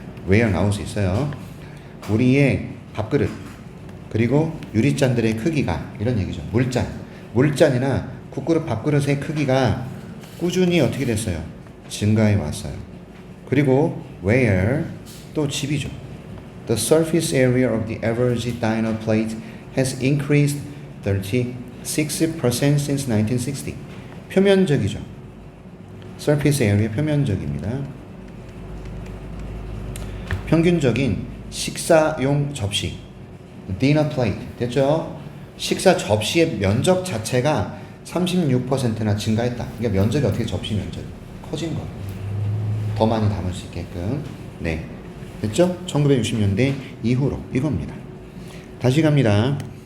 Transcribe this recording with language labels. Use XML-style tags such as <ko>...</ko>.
<ko>where 나올 수 있어요. 우리의 밥그릇 그리고 유리잔들의 크기가, 이런 얘기죠. 물잔이나 국그릇 밥그릇의 크기가 꾸준히 어떻게 됐어요? 증가해 왔어요. 그리고 where 또 집이죠.</ko> <en>The surface area of the average diner plate has increased 36% since 1960.</en> <ko>표면적이죠. surface area 표면적입니다. 평균적인 식사용 접시, dinner plate 됐죠? 식사 접시의 면적 자체가 36%나 증가했다. 그러니까 면적이 어떻게 접시 면적이 커진 거. 더 많이 담을 수 있게끔. 네. 됐죠? 1960년대 이후로 이겁니다. 다시 갑니다.</ko>